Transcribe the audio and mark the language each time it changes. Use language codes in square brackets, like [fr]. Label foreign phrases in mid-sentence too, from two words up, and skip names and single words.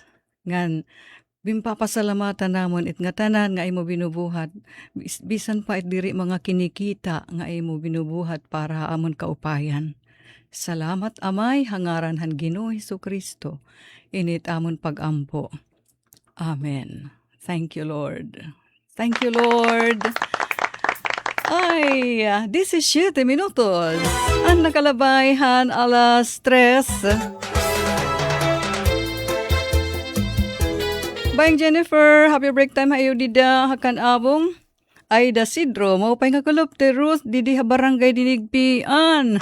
[war] Ngan bimpapasalamatan namon it nga tanan nga imo binubuhat, bisan pa it diri mga kinikita nga imo binubuhat para amon kaupayan. Salamat Amay, hangaran han Ginoo Hesukristo, init amon pagampo. [en] Amen. Thank you Lord. Thank you Lord. [war] Ay, 17 minutos. Ang nakalabay han 3:00. Bayang Jennifer, [en] happy break time [war] hayo dida hakan abong. Ay da Sidro, maupay nga kulupte Ruth, didi ha barangay dinigpian.